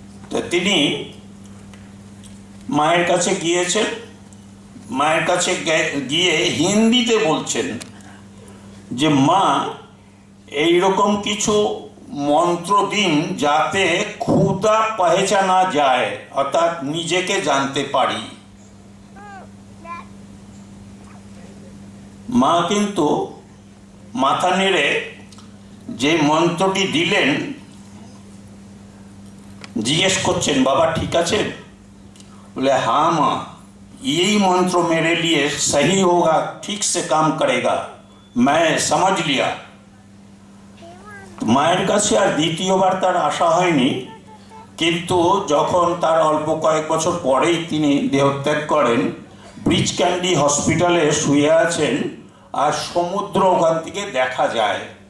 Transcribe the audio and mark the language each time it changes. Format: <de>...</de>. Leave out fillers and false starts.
<bn>তো তিনি মায়ের কাছে গিয়েছেন, মায়ের কাছে গিয়ে হিন্দিতে বলছেন যে মা এইরকম কিছু মন্ত্র দিন যাতে ক্ষুধা পহচানা যায়, অর্থাৎ নিজেকে জানতে পারি। মা কিন্তু মাথা নেড়ে যে মন্ত্রটি দিলেন জিজ্ঞেস করছেন, বাবা ঠিক আছে?</bn> <hi>बोले हाँ माँ, यही मंत्र मेरे लिए सही होगा, ठीक से काम करेगा, मैं समझ लिया।</hi> <bn>মায়ের কাছে আর দ্বিতীয়বার তার আশা হয়নি, কিন্তু যখন তার অল্প কয়েক বছর পরেই তিনি দেহত্যাগ করেন, ব্রিজ ক্যান্ডি হসপিটালে শুয়ে আছেন আর সমুদ্র ওখান থেকে দেখা যায়।</bn>